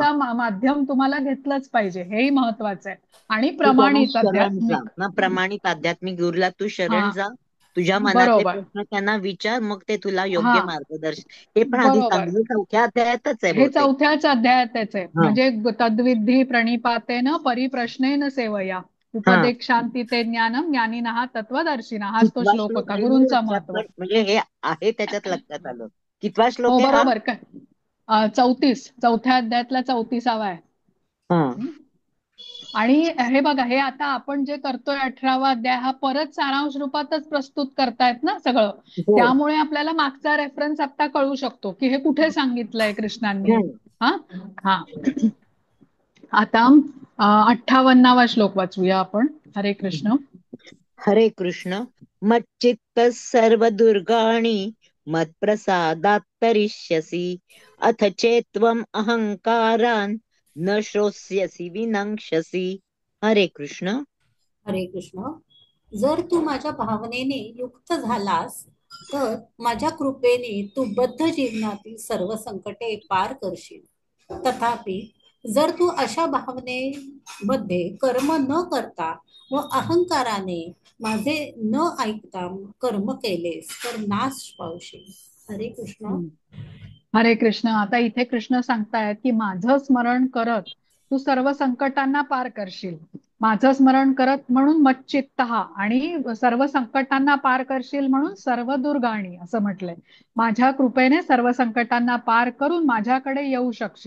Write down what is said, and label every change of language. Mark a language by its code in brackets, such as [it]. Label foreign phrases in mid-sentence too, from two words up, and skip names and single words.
[mr] गुरूंचा माध्यम तुम्हाला घेतलंच पाहिजे हेही महत्वाचं आहे. आणि तू त्यांना प्रमाणित शरण जा आध्यात्मिक. ना, प्रमाणित आध्यात्मिक गुरुला तू हा शरण जा. तुझ्या मनातले बरोबर. प्रश्न त्यांना विचार, मग ते तुला हा योग्य मार्गदर्शन. हे पण आधी बरोबर. सांगितलं, चौथ्या अध्यायातच आहे हे बहुतेक. चौथ्याच अध्यायातच आहे. हा [sa] म्हणजे तद्विधी प्रणिपातेन परिप्रश्नेन सेवया [mr] हा. [sa] उपदेक्षांती ते ज्ञानम ज्ञानिनः तत्वदर्शिना [mr] हाच तो कितवा श्लोक श्लोक होता आहे हे गुरूंचं लक्षात महत्व. पण, म्हणजे हे आहे त्याच्यात लक्षात आलं. कितवा हो श्लोक आहे हा? बरोबर काय 34 चौथ्या अध्यायातला 34वा आहे. हा हं? आणि हे बघा हे आता आपण जे करतोय 18वा अध्याय हा परत सारांश रूपातच प्रस्तुत करतायत ना सगळं. हो. त्यामुळे आपल्याला मागचा रेफरन्स आता कळू शकतो की हे कुठे सांगितलंय कृष्णांनी. हम्म. हा हा आता 58वा श्लोक वाचूया आपण. हरे कृष्ण. हरे कृष्ण. [sa] मच्चित्त सर्व दुर्गाणि मत्प्रसादात् तरिष्यसि, अथ चेत्त्वम् अहंकारान् न श्रोष्यसि विनङ्क्षसि. [mr] हरे कृष्ण. हरे कृष्ण. जर तू माझ्या भावनेने युक्त झालास तर माझ्या कृपेने तू बद्ध जीवनातील सर्व संकटे पार करशील. तथापि जर तू अशा भावनेमध्ये कर्म न करता व अहंकाराने माझे न ऐकता कर्म केलेस तर नाश पावशील. हरे कृष्ण. हरे कृष्ण. आता इथे कृष्ण सांगतायत की माझं स्मरण करत तू सर्व संकटांना पार करशील. माझं स्मरण करत म्हणून मच्चित्त आणि सर्व संकटांना पार करशील म्हणून [sa] सर्व दुर्गाणी [mr] असं म्हटलंय. माझ्या कृपेने सर्व संकटांना पार करून माझ्याकडे येऊ शकशील.